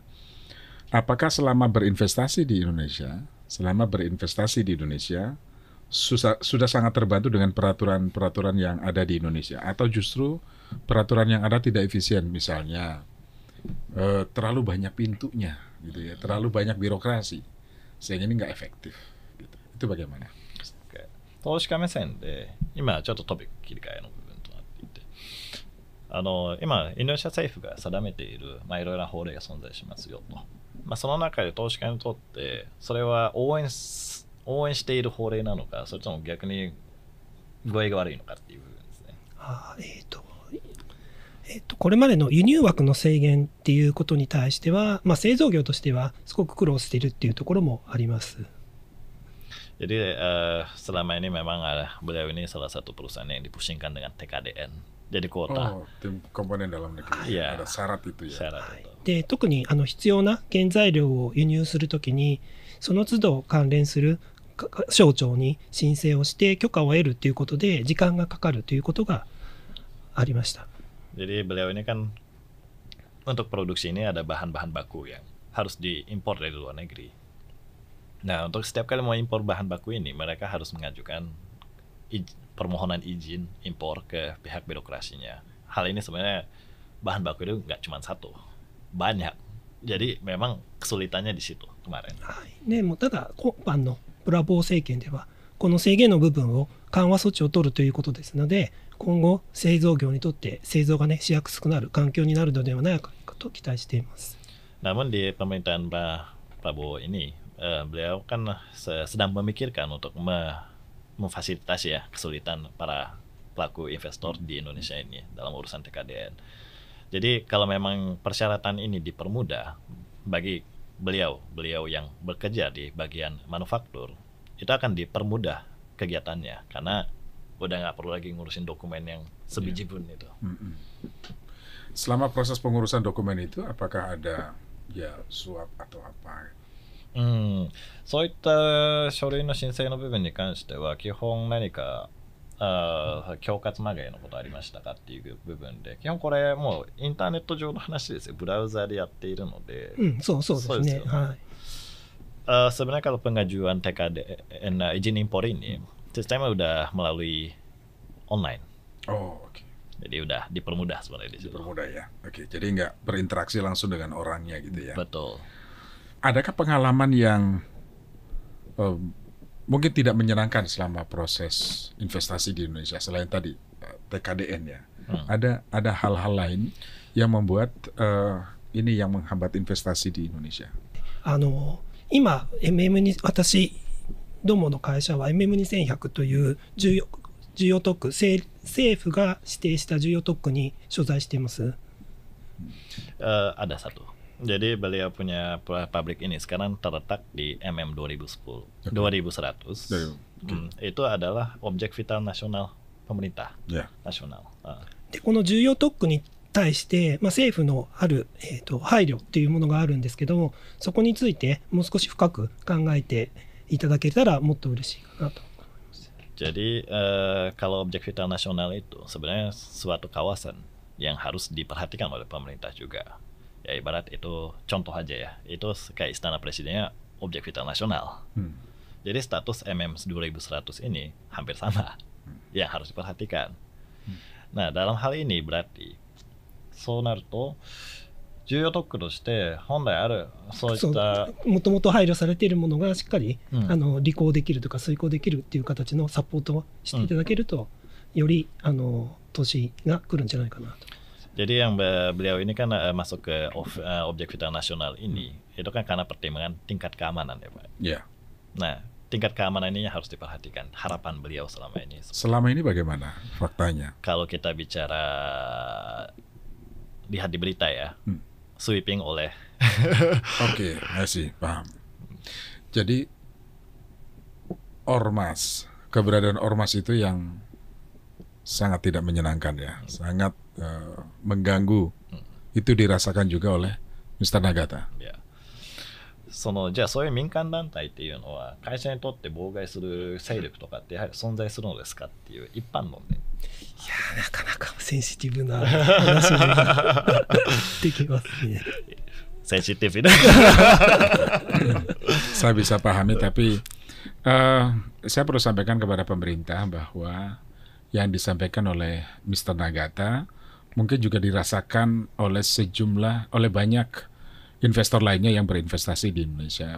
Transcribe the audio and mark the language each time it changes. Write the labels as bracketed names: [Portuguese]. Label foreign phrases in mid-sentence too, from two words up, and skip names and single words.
[Indonesian] Apakah selama berinvestasi di Indonesia, sudah sangat terbantu dengan peraturan-peraturan yang ada di Indonesia, atau justru peraturan yang ada tidak efisien, misalnya terlalu banyak pintunya, gitu ya, terlalu banyak birokrasi, sehingga ini nggak efektif. Gitu. Itu bagaimana? [Japanese] 投資家目線で今ちょっとトピック切り替えの部分となっていて、今インドネシア政府が定めているいろいろな法令が存在しますよと。その中で投資家にとってそれは応援している法令なのか、それとも逆に具合が悪いのかっていう部分ですね。これまでの輸入枠の制限っていうことに対しては、製造業としてはすごく苦労しているっていうところもあります。 [Indonesian] Jadi selama ini memang beliau ini salah satu perusahaan yang dipusingkan dengan TKDN. Jadi kuota. Tim komponen dalam negeri. Iya. Ada syarat itu ya. Syarat itu. [Japanese] で、特に必要な原材料を輸入するときに、その都度関連する省庁に申請をして許可を得るということで時間がかかるということがありました。 [Indonesian] Jadi beliau ini kan untuk produksi ini ada bahan-bahan baku yang harus diimpor dari luar negeri. Nah, untuk setiap kali mau impor bahan baku ini, mereka harus mengajukan permohonan izin impor ke pihak birokrasinya. Hal ini sebenarnya bahan baku itu nggak cuma satu, banyak. Jadi memang kesulitannya di situ kemarin. [Japanese] でもただ今般のブラボー政権ではこの制限の部分を緩和措置を取るということですので、今後製造業にとって製造がしやすくなる環境になるのではないかと期待しています。 [Indonesian] Namun di pemerintahan Pak Prabowo ini, beliau kan sedang memikirkan untuk memfasilitasi ya kesulitan para pelaku investor di Indonesia ini dalam urusan TKDN. Jadi kalau memang persyaratan ini dipermudah bagi beliau yang bekerja di bagian manufaktur, itu akan dipermudah kegiatannya karena udah nggak perlu lagi ngurusin dokumen yang sebiji pun itu. Selama proses pengurusan dokumen itu, apakah ada suap atau apa? [Japanese] そういった書類の申請の部分に関しては基本何か恐喝まがいのことありましたかっていう部分で、基本これもうインターネット上の話ですよ。ブラウザでやっているので、そうですね。 [Indonesian] sebenarnya kalau pengajuan TKDN izin impor ini sistemnya udah melalui online. Oke. Jadi udah dipermudah sebenarnya di situ. Dipermudah ya. Oke, jadi nggak berinteraksi langsung dengan orangnya gitu ya. Betul. Adakah pengalaman yang mungkin tidak menyenangkan selama proses investasi di Indonesia selain tadi TKDN ya? Ada hal-hal lain yang membuat ini yang menghambat investasi di Indonesia? [Japanese] 今 MM に私どもの会社は MM2100 という重要特区、政府が指定した重要特区に所在しています。 [Indonesian] Ada satu. Jadi beliau punya pabrik ini sekarang terletak di MM 2100. Itu adalah objek vital nasional pemerintah nasional. [Japanese] でこの重要特区に対して、政府のある、配慮っていうものがあるんですけども、そこについてもう少し深く考えていただけたらもっと嬉しいかなと思います。 [Indonesian] Jadi kalau objek vital nasional itu sebenarnya suatu kawasan yang harus diperhatikan oleh pemerintah juga. Ya ibarat itu contoh aja ya, itu kayak istana presidennya objek vital nasional. Jadi status MM 2100 ini hampir sama yang harus diperhatikan. Nah dalam hal ini berarti [Japanese] そうなると重要特区として本来あるそういったもともと配慮されているものがしっかり、履行できるとか遂行できるっていう形のサポートをしていただけると、より投資が来るんじゃないかなと。 [Indonesian] Jadi yang beliau ini kan masuk ke objek vital nasional ini itu kan karena pertimbangan tingkat keamanan ya Pak. Iya. Nah tingkat keamanan ini harus diperhatikan. Harapan beliau selama ini. Selama ini bagaimana faktanya? Kalau kita bicara lihat di berita ya, sweeping oleh. Oke, masih paham. Jadi ormas, keberadaan ormas itu yang sangat tidak menyenangkan ya, sangat mengganggu. Itu dirasakan juga oleh Mr. Nagata. Ya. [Japanese] じゃあそういう民間団体っていうのは会社にとって妨害する勢力とかってやはり存在するのですかっていう一般論で。いやなかなかセンシティブな話ができますね。 [Indonesian] Sensitif itu. Saya bisa pahami, tapi saya perlu sampaikan kepada pemerintah bahwa yang disampaikan oleh Mr. Nagata mungkin juga dirasakan oleh oleh banyak investor lainnya yang berinvestasi di Indonesia.